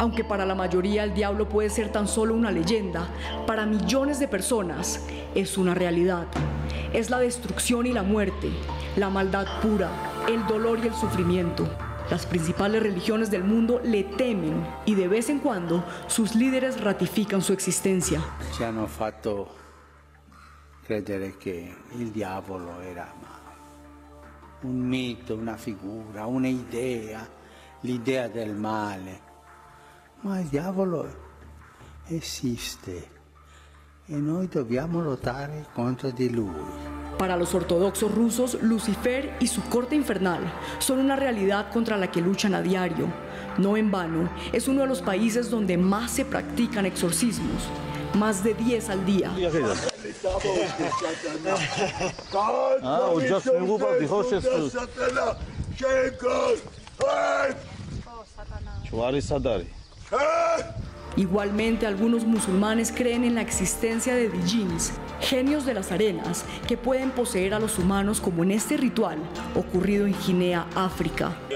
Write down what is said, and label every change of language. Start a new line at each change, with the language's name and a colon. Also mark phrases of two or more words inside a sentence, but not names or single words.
Spanish: Aunque para la mayoría el diablo puede ser tan solo una leyenda, para millones de personas es una realidad. Es la destrucción y la muerte, la maldad pura, el dolor y el sufrimiento. Las principales religiones del mundo le temen y de vez en cuando sus líderes ratifican su existencia.
Italian: Ci hanno fatto credere che il diavolo era un mito, una figura, un'idea, l'idea del male. Ma il diavolo esiste e noi dobbiamo lottare contro di lui.
Spanish: Para los ortodoxos rusos, Lucifer y su corte infernal son una realidad contra la que luchan a diario. No en vano, es uno de los países donde más se practican exorcismos, más de 10 al día. Igualmente, algunos musulmanes creen en la existencia de djinns, genios de las arenas, que pueden poseer a los humanos, como en este ritual ocurrido en Guinea, África.